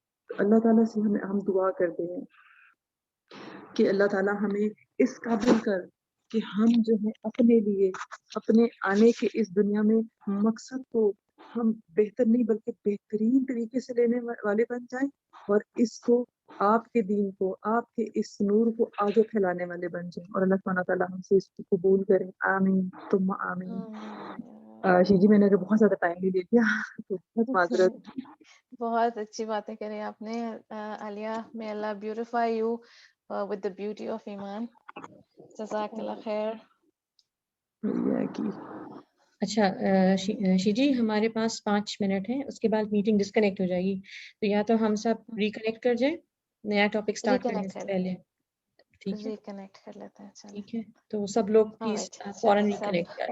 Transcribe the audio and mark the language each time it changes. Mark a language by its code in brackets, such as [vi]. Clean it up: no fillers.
[ur] اللہ تعالیٰ سے ہم دعا کرتے ہیں کہ اللہ تعالیٰ ہمیں اس قابل کر کہ ہم جو ہے اپنے لیے اپنے آنے کے اس دنیا میں مقصد کو ہم بہتر نہیں بلکہ بہترین طریقے سے لینے والے بن جائیں, اور اس کو آپ کے دین کو, آپ کے اس نور کو آگے پھیلانے والے بن جائیں. اور اللہ سبحانہ تعالیٰ ہم سے اس کو قبول کریں, آمین ثم آمین. جی میں نے بہت زیادہ ٹائم بھی لے لیا, تو بہت معذرت. بہت اچھی باتیں کریں آپ نے عالیہ. [en] may Allah beautify you with the beauty of ایمان. [ur] جزاک اللہ خیر. اچھا شیجی, ہمارے پاس 5 منٹ ہیں, اس کے بعد میٹنگ ڈسکنیکٹ ہو جائے گی, تو یا تو ہم سب ریکنیکٹ کر جائیں نیا ٹاپک سٹارٹ کرنے سے پہلے. ٹھیک ہے, ریکنیکٹ کر لیتے ہیں. چلیں ٹھیک ہے, تو سب لوگ پلیز فوراً ریکنیکٹ کریں.